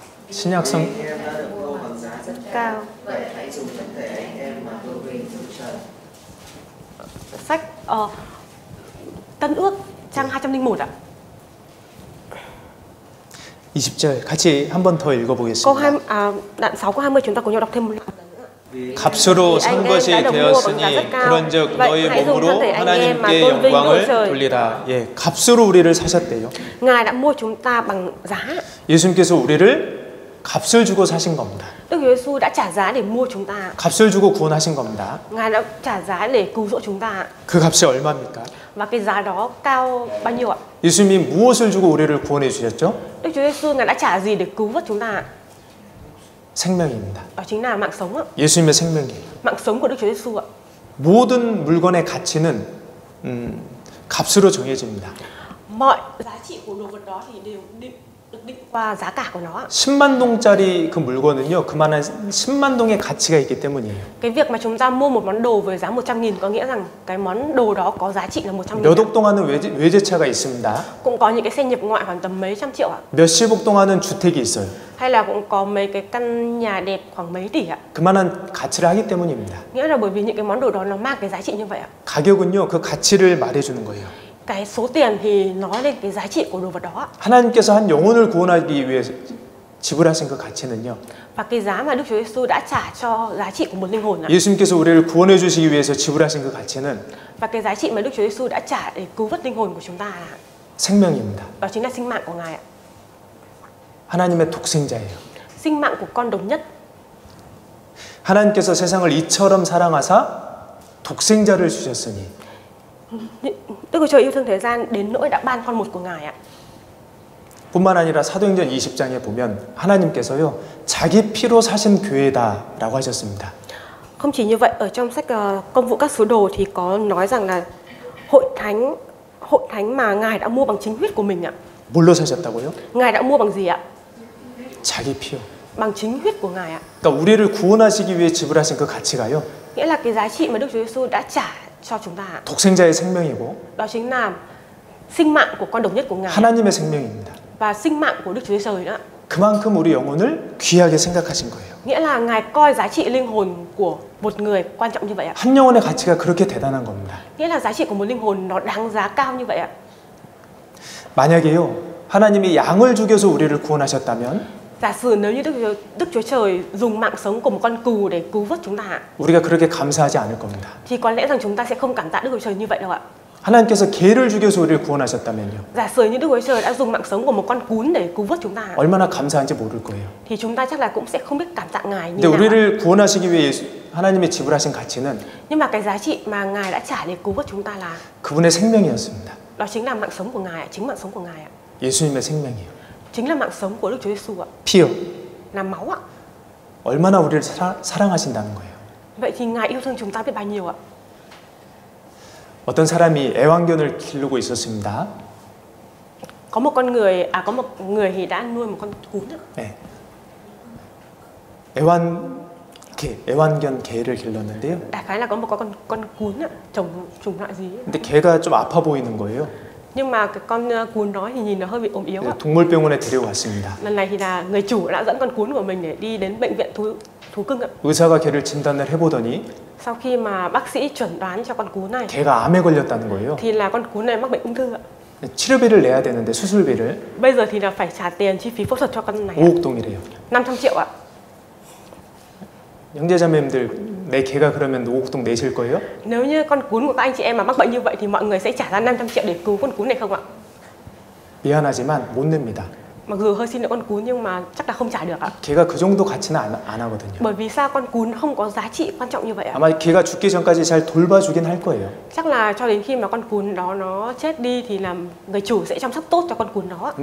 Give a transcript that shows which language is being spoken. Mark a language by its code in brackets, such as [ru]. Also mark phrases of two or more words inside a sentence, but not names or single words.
[ko] 신약성 [vi] cao. Sách Tân Ước trang 201 ạ. [ko] 20절 같이 한 번 더 읽어보겠습니다. [vi] đoạn 6 câu 20 chúng ta cùng nhau đọc thêm một lần. [ko] 값으로 산 것이 되었으니 그런즉 너희 몸으로 하나님께 영광을 돌리라. 예, 값으로 우리를 사셨대요. [vi] Ngài đã mua chúng ta bằng giá. [ko] 예수님께서 우리를 값을 주고 사신 겁니다. [vi] Đức Chúa Giêsu đã trả giá để mua chúng ta. [ko] 값을 주고 구원하신 겁니다. [vi] Ngài đã trả giá để cứu rỗi chúng ta. [ko] 그 값이 얼마입니까? [vi] Và cái giá đó cao bao nhiêu ạ? [ko] 예수님이 무엇을 주고 우리를 구원해 주셨죠? [vi] Đức Chúa Giêsu Ngài đã trả gì để cứu vớt chúng ta? [ko] 생명입니다. [vi] Đó chính là mạng sống ạ. [ko] 예수님의 생명이에요. [vi] Mạng sống của Đức Chúa Giêsu ạ. [ko] 모든 물건의 가치는 값으로 정해집니다. [vi] Mọi giá trị của đồ vật đó thì đều được định qua giá cả của nó ạ. [ko] 10만 동짜리 그 물건은요, 그만한 10만 동의 가치가 있기 때문이에요. [vi] Cái việc mà chúng ta mua một món đồ với giá 100.000 có nghĩa rằng cái món đồ đó có giá trị là 100.000. [ko] 몇 억 동안은 외제차가 있습니다. [vi] Cũng có những cái xe nhập ngoại khoảng tầm mấy trăm triệu ạ. [ko] 몇십억 동안은 주택이 있어요. [vi] Hay là cũng có mấy cái căn nhà đẹp khoảng mấy tỷ ạ. [ko] 그만한 가치를 하기 때문입니다. [vi] Nghĩa là bởi vì những cái món đồ đó nó mang cái giá trị như vậy ạ. [ko] 가격은요, 그 가치를 말해주는 거예요. [vi] Cái số tiền thì nói lên cái giá trị của đồ vật đó ạ. [ko] 하나님께서 한 영혼을 구원하기 위해 지불하신 그 가치는요, [vi] Và cái giá mà Đức Chúa Giêsu đã trả cho giá trị của một linh hồn ạ. [ko] 예수님께서 우리를 구원해 주시기 위해서 지불하신 그 가치는 [vi] Và cái giá trị mà Đức Chúa Giêsu đã trả để cứu vớt linh hồn của chúng ta là [ko] 생명입니다. [vi] đó chính là sinh mạng của Ngài ạ. [ko] 하나님의 독생자예요. [vi] Sinh mạng của con độc nhất. [ko] 하나님께서 세상을 이처럼 사랑하사 독생자를 주셨으니 [vi] Đức Chúa Trời yêu thương thế gian đến nỗi đã ban con một của Ngài ạ. [ko] 뿐만 아니라 사도행전 20장에 보면 하나님께서요, 자기 피로 사신 교회다라고 하셨습니다. [vi] Không chỉ như vậy, ở trong sách Công vụ các sứ đồ thì có nói rằng là hội thánh mà Ngài đã mua bằng chính huyết của mình ạ. [ko] 뭘로 사셨다고요? [vi] Ngài đã mua bằng gì ạ? [ko] 자기 피요. [vi] Bằng chính huyết của Ngài ạ. [ko] 그러니까 우리를 구원하시기 위해 지불하신 그 가치가요, [vi] Nghĩa là cái giá trị mà Đức Chúa Giêsu đã trả cho chúng ta ạ. [ko] 독생자의 생명이고 [vi] Đó chính là sinh mạng của con độc nhất của Ngài [ko] 하나님의 생명입니다. [vi] và sinh mạng của Đức Chúa Trời nữa. [ko] 그만큼 우리 영혼을 귀하게 생각하신 거예요. [vi] Nghĩa là Ngài coi giá trị linh hồn của một người quan trọng như vậy ạ. [ko] 한 영혼의 가치가 그렇게 대단한 겁니다. [vi] Nghĩa là giá trị của một linh hồn nó đáng giá cao như vậy ạ. [ko] 만약에요, 하나님이 양을 죽여서 우리를 구원하셨다면 [vi] Giả sử nếu như Đức Chúa Trời dùng mạng sống của một con cừu để cứu vớt chúng ta ạ, [ko] 우리가 그렇게 감사하지 않을 겁니다. [vi] thì có lẽ rằng chúng ta sẽ không cảm tạ Đức Chúa Trời như vậy đâu ạ. [ko] 하나님께서 개를 죽여서 우리를 구원하셨다면요, [vi] Giả sử như Đức Chúa Trời đã dùng mạng sống của một con cún để cứu vớt chúng ta ạ, [ko] 얼마나 감사한지 모를 거예요. [vi] thì chúng ta chắc là cũng sẽ không biết cảm tạ Ngài như [ko] 근데 [vi] nào ạ. [ko] 우리를 구원하시기 위해 하나님이 지불하신 가치는 [vi] Nhưng mà cái giá trị mà Ngài đã trả để cứu vớt chúng ta là [ko] 그분의 생명이었습니다. [vi] đó chính là mạng sống của Ngài ạ, chính mạng sống của Ngài ạ. [ko] 예수님의 생명이에요. [vi] Chính là mạng sống của Đức Chúa Giêsu ạ, [ko] 피요. [vi] là máu ạ. [ko] 얼마나 우리를 사랑하신다는 거예요. [vi] Vậy thì Ngài yêu thương chúng ta biết bao nhiêu ạ. [ko] 어떤 사람이 애완견을 기르고 있었습니다. [vi] Có một người thì đã nuôi một con cún ạ. [ko] 네. 애완견 개를 길렀는데요. [vi] Đại khái là có một con cún ạ, trùng loại gì ấy. [ko] 근데 개가 좀 아파 보이는 거예요. [vi] Nhưng mà cái con cún đó thì nhìn nó hơi bị ốm yếu ạ. [ko] 동물병원에 데려갔습니다. [vi] Lần này thì là người chủ đã dẫn con cún của mình để đi đến bệnh viện thú cưng ạ. [ko] 의사가 개를 진단을 해보더니 [vi] Sau khi mà bác sĩ chuẩn đoán cho con cún này [ko] 개가 암에 걸렸다는 거예요. [vi] thì là con cún này mắc bệnh ung thư ạ. [ko] 치료비를 내야 되는데 수술비를 [vi] Bây giờ thì là phải trả tiền chi phí phẫu thuật cho con này ạ. [ko] 5억 동이래요. [vi] 500 triệu ạ. [ko] 형제자매님들, 내 개가 그러면 5억 동 내실 거예요? [vi] Nếu như con cún của các anh chị em mà mắc bệnh như vậy thì mọi người sẽ trả ra 500 triệu để cứu con cún này không ạ? [ko] 미안하지만 못 냅니다. [vi] Mặc dù hơi xin lỗi con cún nhưng mà chắc là không trả được ạ. [ko] 개가 그 정도 가치는 안 하거든요. [vi] Bởi vì sao con cún không có giá trị quan trọng như vậy ạ? [ko] 아마 개가 죽기 전까지 잘 돌봐주긴 할 거예요. [vi] Chắc là cho đến khi mà con cún đó nó chết đi thì là người chủ sẽ chăm sóc tốt cho con cún đó.